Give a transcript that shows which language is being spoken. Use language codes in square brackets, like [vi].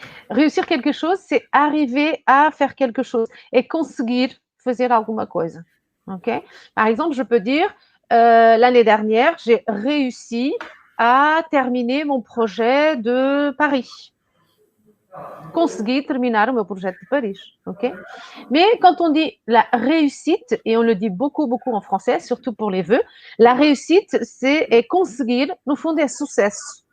[fr] Réussir quelque chose, c'est arriver à faire quelque chose et [pt] conseguir fazer alguma coisa. [fr] Okay? Par exemple, je peux dire, l'année dernière, j'ai réussi à terminer mon projet de Paris. [pt] Consegui terminar o meu projeto de Paris, ok? [fr] Mais quand on dit la réussite, et on le dit beaucoup, beaucoup en français, surtout pour les vœux, la réussite, [pt] é conseguir, no fundo, é sucesso.